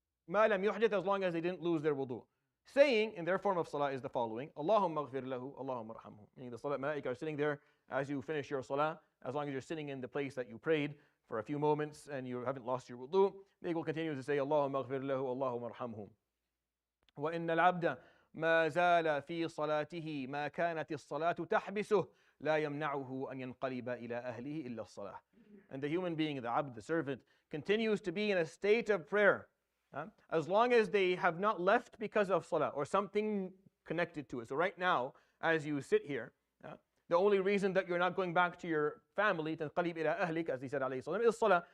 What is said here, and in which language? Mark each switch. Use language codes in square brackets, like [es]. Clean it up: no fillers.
[ar] ما لم يحدث, [en] as long as they didn't lose their wudu. Saying in their form of salah is the following: [ar] اللهم اغفر له اللهم ارحمه. [en] Meaning the salah malaika are sitting there as you finish your salah, as long as you're sitting in the place that you prayed for a few moments and you haven't lost your wudu, they will continue to say [ar] اللهم اغفر له اللهم ارحمه. وإن العبد ما زال في صلاته ما كانت الصلاة تحبسه لا يمنعه أن ينقلب إلى أهله إلا الصلاة. [en] And the human being, the abd, the servant, continues to be in a state of prayer as long as they have not left because of salah or something connected to it. So right now, as you sit here, the only reason that you're not going back to your family, [ar] تنقلب إلى أهلك, [en] as he said [ar] عليه الصلاة والسلام, [en] is salah.